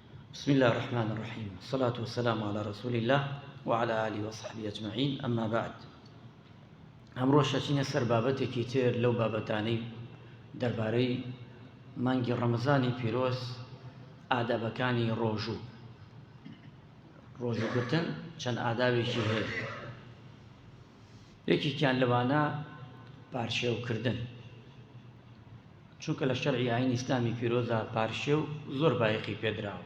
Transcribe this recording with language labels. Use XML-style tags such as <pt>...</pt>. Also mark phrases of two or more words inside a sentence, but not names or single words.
<ar>بسم الله الرحمن الرحيم والصلاة والسلام على رسول الله وعلى آله وصحبه أجمعين أما بعد</ar> <ckb>ئەمڕۆ شەچینە سەر بابەتێکی تر لەو بابەتانەی دەربارەی مانگی ڕەمەزانی پیرۆز ئادابەکانی ڕۆژوگرتن چەند ئادابێکی هەیە. یەکێکیان لەوانە پارشێوکردن، چونکە لە شەرعی ئاینی ئیسلامی پیرۆزە پارشێو زۆر بایەخی پێدراوە.</ckb>